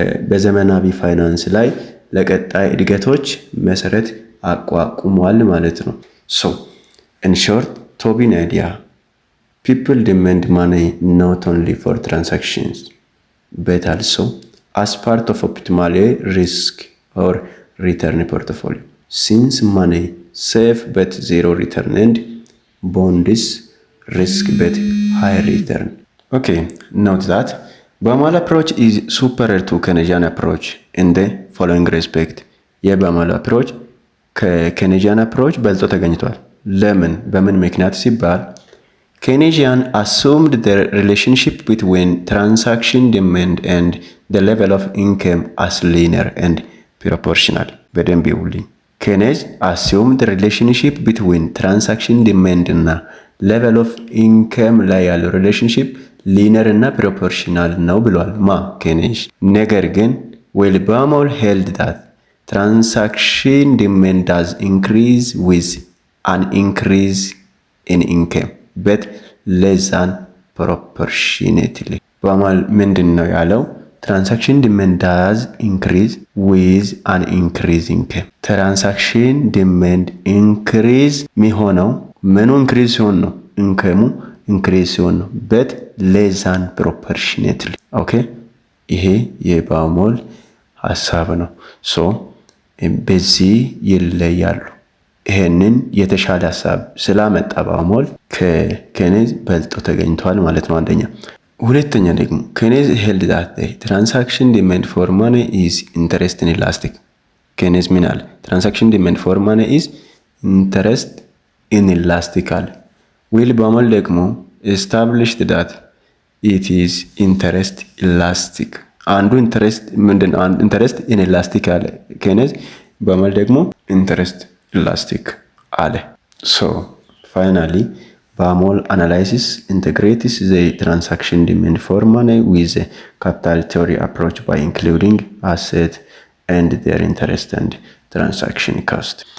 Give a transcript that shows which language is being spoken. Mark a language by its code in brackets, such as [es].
[am] በዘመናዊ ፋይናንስ ላይ ለቀጣይ እድገቶች መሰረት አቋቁሟል ማለት ነው። [en] So in short, Tobin idea, people demand money not only for transactions but also as part of optimal risk or return portfolio. Since money safe but zero return and bonds risk but high return. Okay, note that Baumol approach is superior to Keynesian approach in the following respect. [am] የባሞል approach ከኬኔጂያን approach በልጦ ተገኝቷል። ለምን? በምን ምክንያት ሲባል [en] Keynesian assumed the relationship between transaction demand and the level of income as linear and proportional. [am] በደንብ ይውልኝ። [en] ኬኔዝ assumed the relationship between transaction demand እና level of income ላይ ያለው relationship linear እና proportional [am] ነው ብሏል። ኬኔዝ። ነገር ግን [en] Baumol held that transaction demand does increase with an increase in income but less than proportionately. [am] Baumol ምንድን ነው ያለው? [en] Transaction demand does increase with an increase in income. [am] Transaction demand increase የሚሆነው ምኑ increase ሲሆን ነው? [en] ኢንከሙ increase [am] ሲሆን ነው። [en] but less than proportionately. Okay? [am] ይሄ የባሞል ሐሳብ ነው። so በዚህ ይለያሉ። ይሄንን የተሻለ ሐሳብ ስላመጣ ባሞል ከኬኔዝ በልጦ ተገኝቷል ማለት ነው። አንደኛ ሁለተኛ ደግሞ ኬኔዝ [en] held that the transaction demand for money is interest inelastic. [am] ኬኔዝ ምን አለ? [en] transaction demand for money is interest inelastic [am] አለ። ባሞል ደግሞ [en] established that it is interest elastic. [am] አንዱ ኢንተረስት ምንድነው? ኢንተረስት ኢንኤላስቲክ አለ ኬኔዝ። ባሞል ደግሞ ኢንተረስት ኢላስቲክ አለ። [en] so finally Baumol analysis integrates the transaction demand for money with the capital theory approach by including asset and their interest and transaction cost.